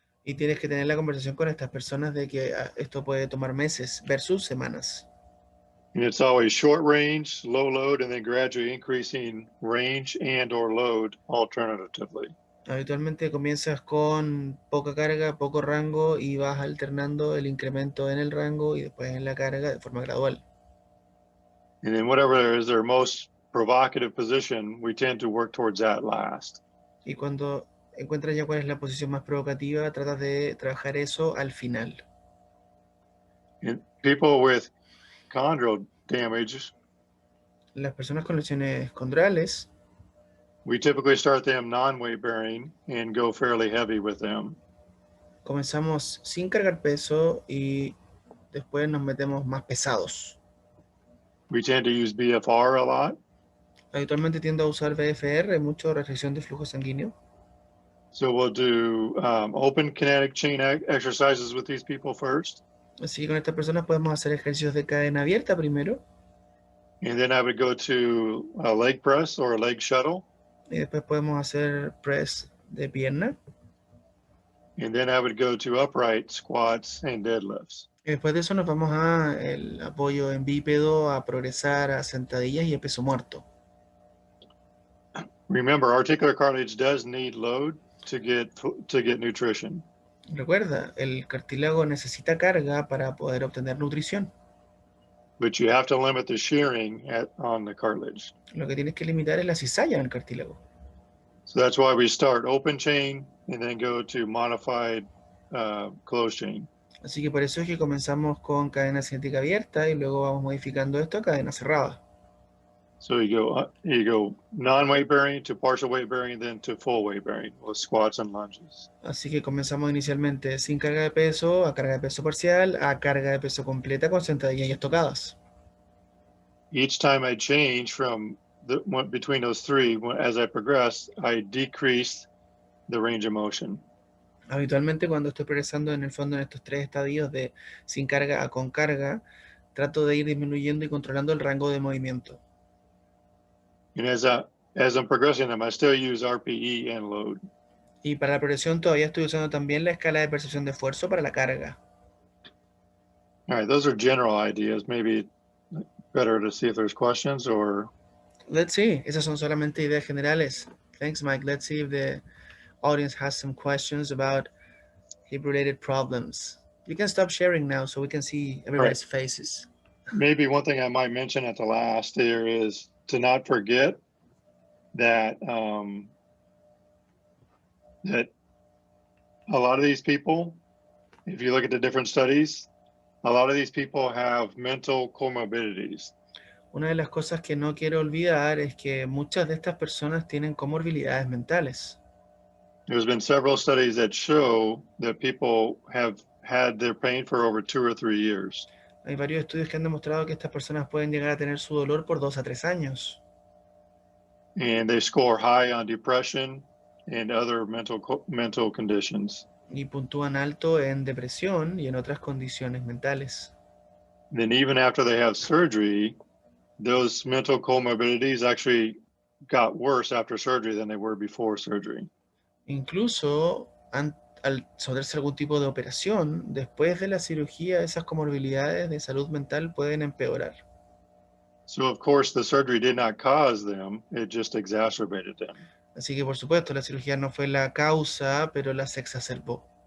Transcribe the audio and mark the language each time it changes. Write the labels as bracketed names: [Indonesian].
[Spanish] Y tienes que tener la conversación con estas personas de que esto puede tomar meses versus semanas. [English] And it's always short range, low load, and then gradually increasing range and or load alternatively. [Spanish] Habitualmente comienzas con poca carga, poco rango y vas alternando el incremento en el rango y después en la carga de forma gradual. [English] And then whatever is their most provocative position, we tend to work towards that last. [Spanish] Y cuando encuentras ya cuál es la posición más provocativa, tratas de trabajar eso al final. [English] And people with chondral damage, [Spanish] Las personas con lesiones condrales, [English] we typically start them non-weight bearing and go fairly heavy with them. [Spanish] comenzamos sin cargar peso y después nos metemos más pesados. [English] We tend to use BFR a lot. [Spanish] Habitualmente tiendo a usar BFR, mucho restricción de flujo sanguíneo. [English] So we'll do open kinetic chain exercises with these people first. [Spanish] Así que con estas personas podemos hacer ejercicios de cadena abierta primero. [English] And then I would go to a leg press or a leg shuttle. [Spanish] Y después podemos hacer press de pierna. [English] And then I would go to upright squats and deadlifts. [Spanish] Y después de eso nos vamos a el apoyo en bípedo, a progresar a sentadillas y a peso muerto. [English] Remember, articular cartilage does need load to get nutrition. [Spanish] Recuerda, el cartílago necesita carga para poder obtener nutrición. [English] But you have to limit the shearing on the cartilage. [Spanish] Lo que tienes que limitar es la cizalla en el cartílago. [English] So that's why we start open chain and then go to modified closed chain. [Spanish] Así que por eso es que comenzamos con cadena cinética abierta y luego vamos modificando esto a cadena cerrada. [English] So you go non-weight bearing to partial weight bearing, then to full weight bearing with squats and lunges. [Spanish] Así que comenzamos inicialmente sin carga de peso, a carga de peso parcial, a carga de peso completa con sentadillas y estocadas. [English] Each time I change from between those three, as I progress, I decrease the range of motion. [Spanish] Habitualmente cuando estoy progresando en el fondo en estos tres estadios de sin carga a con carga, trato de ir disminuyendo y controlando el rango de movimiento. [English] And as I'm progressing them, I still use RPE and load. [Spanish] Y para la progresión todavía estoy usando también la escala de percepción de esfuerzo para la carga. [English] All right, those are general ideas. Maybe better to see if there's questions or... Let's see. [Spanish] Esas son solamente ideas generales. [English] Thanks, Mike. Let's see if the audience has some questions about hip-related problems. You can stop sharing now so we can see everybody's faces. Maybe one thing I might mention at the last there is to not forget that that a lot of these people, if you look at the different studies, a lot of these people have mental comorbidities. [Spanish] Una de las cosas que no quiero olvidar es que muchas de estas personas tienen comorbilidades mentales. [English] There's been several studies that show that people have had their pain for over 2 or 3 years. [Spanish] Hay varios estudios que han demostrado que estas personas pueden llegar a tener su dolor por 2 a 3 años. [English] And they score high on depression and other mental conditions. [Spanish] Y puntúan alto en depresión y en otras condiciones mentales. [English] Then even after they have surgery, those mental comorbidities actually got worse after surgery than they were before surgery. [Spanish] Incluso al someterse a algún tipo de operación, después de la cirugía, esas comorbilidades de salud mental pueden empeorar. [English] So of course the surgery did not cause them, it just exacerbated them. [Spanish] Así que por supuesto la cirugía no fue la causa, pero las exacerbó.